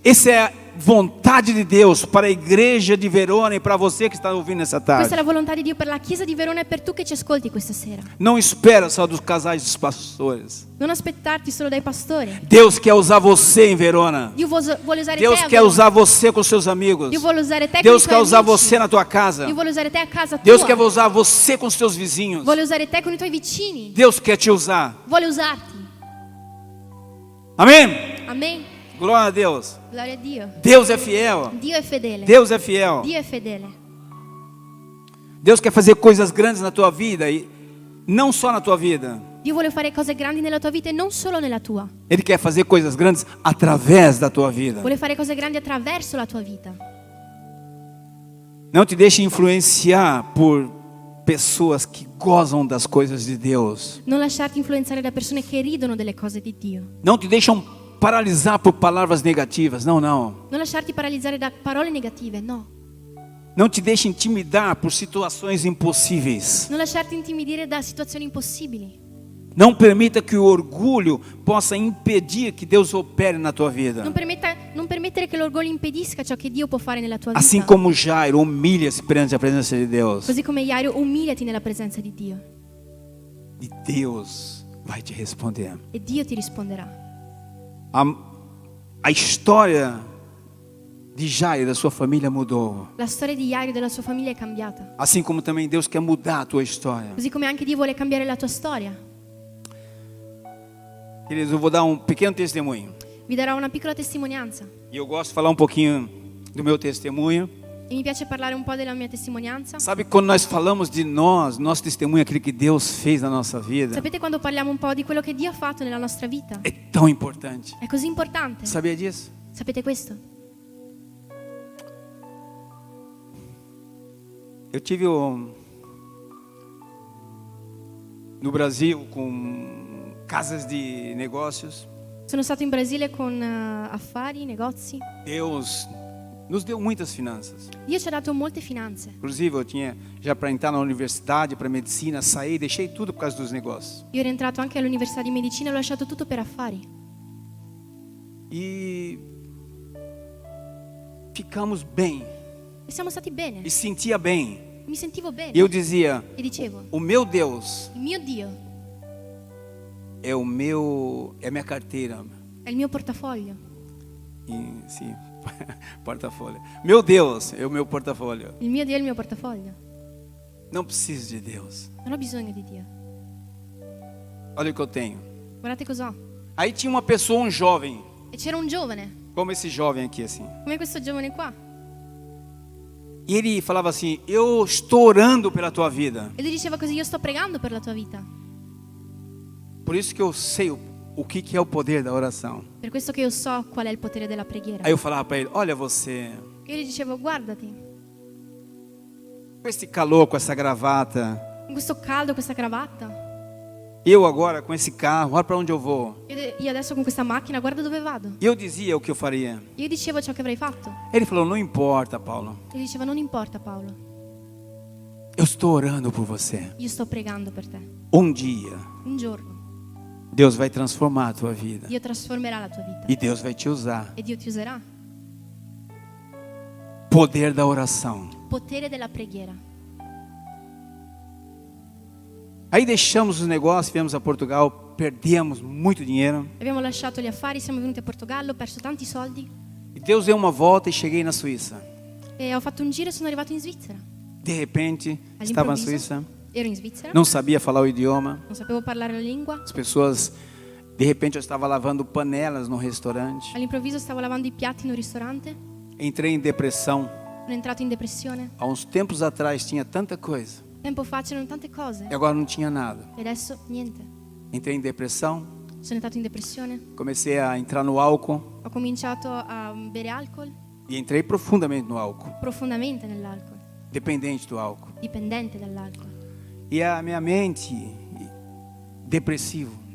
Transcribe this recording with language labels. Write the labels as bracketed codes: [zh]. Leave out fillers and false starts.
[pt] Essa é a vontade de Deus para a igreja de Verona e para você que está ouvindo essa [it] Questa è [pt] tarde. [it] la volontà di Dio per la Chiesa di Verona e per tu che ci ascolti questa sera. [pt] Não espera só dos casais dos pastores. [it] Non aspettarti solo dai pastori. [pt] Deus quer usar você em Verona. [it] Dio vuole usare [pt] Deus [it] te a [pt] quer [it] Verona. [pt] usar você com seus amigos. [it] Dio vuole usare te [pt] Deus [it] con [pt] quer [it] i tuoi [pt] usar [it] amici. [pt] você na tua casa. [it] Dio vuole usare te a casa tua. [pt] Deus quer usar você com seus vizinhos. [it] Vuole usare te con i tuoi vicini. [pt] Deus quer te usar. [it] Vuole usarti. [pt] Amém? [it] Amen. [pt] Glória a Deus. [it] Gloria a Dio. [pt] Deus é fiel. [it] Dio è fedele. [pt] Deus é fiel. [it] Dio è fedele. [pt] Deus quer fazer coisas grandes na tua vida e não só na tua vida. [it] Dio vuole fare cose grandi nella tua vita e non solo nella tua. [pt] Ele quer fazer coisas grandes através da tua vida. [it] Vuole fare cose grandi attraverso la tua vita. [pt] Não te deixe influenciar por pessoas que gozam das coisas de Deus. [it] Non lasciarti influenzare da persone che ridono delle cose di Dio. [pt] Não te deixam paralisar por palavras negativas. Não, não. [it] Non lasciarti paralizzare da parole negative, no. [pt] Não te deixe intimidar por situações impossíveis. [it] Non lasciarti intimidire da situazioni impossibili. [pt] Não permita que o orgulho possa impedir que Deus opere na tua vida. [it] Non permettere che l'orgoglio impedisca ciò che Dio può fare nella tua vita. [pt] Assim como Jairo humilha-se perante a presença de Deus. [it] Così come Jairo, umiliati nella presenza di Dio. [pt] E Deus vai te responder. [it] E Dio ti risponderà. [pt] A história de Jairo e da sua família mudou. [it] La storia di Jairo e della sua famiglia è cambiata. [pt] Assim como também Deus quer mudar a tua história. [it] Così come anche Dio vuole cambiare la tua storia. [pt] Queridos, eu vou dar um pequeno testemunho. [it] Vi darò una piccola testimonianza [pt] E eu gosto de falar um pouquinho do meu testemunho. [it] e mi piace parlare un po' della mia testimonianza. [pt] Sabe, quando nós falamos de nós, nosso testemunho é aquilo que Deus fez na nossa vida, [it] Sapete quando parliamo un po' di quello che Dio ha fatto nella nostra vita? [pt] é tão importante. [it] È così importante. [pt] Sabia disso? [it] Sapete questo? [pt] Eu tive no Brasil com casas de negócios. [it] Sono stato in Brasile con affari, negozi. [pt] Deus nos deu muitas finanças. [it] Dio ci ha dato molte finanze. [pt] Inclusive, eu tinha já para entrar na universidade, para medicina, saí, deixei tudo por causa dos negócios. [it] Io ero entrato anche all'università di medicina e ho lasciato tutto per affari. [pt] E ficamos bem, [it] E siamo stati bene. [pt] e sentia bem. [it] Mi sentivo bene. [pt] E eu dizia, [it] E dicevo, [pt] o meu Deus [it] il mio Dio [pt] é a minha carteira. [it] è il mio portafoglio. [pt] E, sim, portafolio. Meu Deus é o meu portafolio. [it] Il mio Dio è il mio portafoglio. [pt] Não preciso de Deus. [it] Non ho bisogno di Dio. [pt] Olha o que eu tenho. [it] Guardate cos'ho. [pt] Aí tinha uma pessoa, um jovem, [it] E c'era un giovane, [pt] como esse jovem aqui assim. [it] come questo giovane qua. [pt] E ele falava assim: eu estou orando pela tua vida. [it] E lui diceva così, io sto pregando per la tua vita. [pt] Por isso que eu sei o que é o poder da oração. [it] Per questo che io so qual è il potere della preghiera. [pt] Aí eu falava para ele: olha você, [it] Io gli dicevo, guardati, [pt] com esse calor, com essa gravata, [it] con questo caldo, questa cravatta. [pt] eu agora com esse carro, olha para onde eu vou. [it] Io adesso con questa macchina, guarda dove vado. [pt] E eu dizia o que eu faria. [it] Io dicevo ciò che avrei fatto. [pt] Ele falou: não importa, Paulo, [it] E lui diceva, non importa Paolo, [pt] eu estou orando por você. [it] io sto pregando per te. [pt] Um dia, [it] Un giorno [pt] Deus vai transformar a tua vida. [it] Dio trasformerà la tua vita. [pt] E Deus vai te usar. [it] E Dio ti userà. [pt] Poder da oração. [it] Potere della preghiera. [pt] Aí deixamos os negócios, viemos a Portugal, perdemos muito dinheiro. [it] Abbiamo lasciato gli affari, siamo venuti a Portogallo, ho perso tanti soldi. [pt] E Deus deu uma volta e cheguei na Suíça. [it] E ho fatto un giro e sono arrivato in Svizzera. [pt] De repente, estava na [it] All'improvviso [pt] Suíça, [it] ero in Svizzera, [pt] não sabia falar o idioma. [it] non sapevo parlare la lingua. [pt] As pessoas, de repente, eu estava lavando panelas no restaurante. [it] All'improvviso stavo lavando i piatti in un ristorante, [pt] Entrei em depressão. [it] sono entrato in depressione. [pt] Há uns tempos atrás tinha tanta coisa [it] Tempo fa c'erano tante cose [pt] e agora não tinha nada. [it] e adesso niente. [pt] Entrei em depressão, [it] Sono entrato in depressione, [pt] comecei a entrar no álcool [it] ho cominciato a bere alcol, [pt] e entrei profundamente no álcool, [it] profondamente nell'alcol, [pt] dependente do álcool. [it] dipendente dall'alcol. [pt] E a minha mente depressivo,